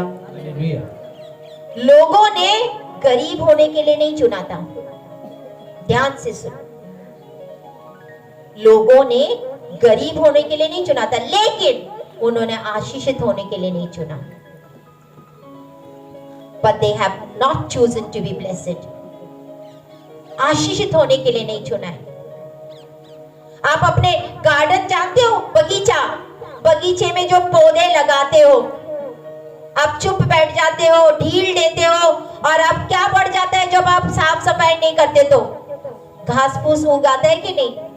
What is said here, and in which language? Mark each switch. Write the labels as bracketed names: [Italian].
[Hindi] Hallelujah. लोगों ने गरीब होने के लिए नहीं चुना था, ध्यान से सुनो। लोगों ने गरीब होने के लिए नहीं चुना था, लेकिन उन्होंने आशीषित होने के लिए नहीं चुना। [English] But they have not chosen to be blessed. [Hindi] आशीषित होने के लिए नहीं चुना है। आप अपने गार्डन जानते हो, बगीचा, बगीचे में जो पौधे लगाते हो, आप चुप बैठ जाते हो, ढील देते हो, और अब क्या बढ़ जाता है जब आप साफ सफाई नहीं करते तो? घास फूस उगाता है कि नहीं?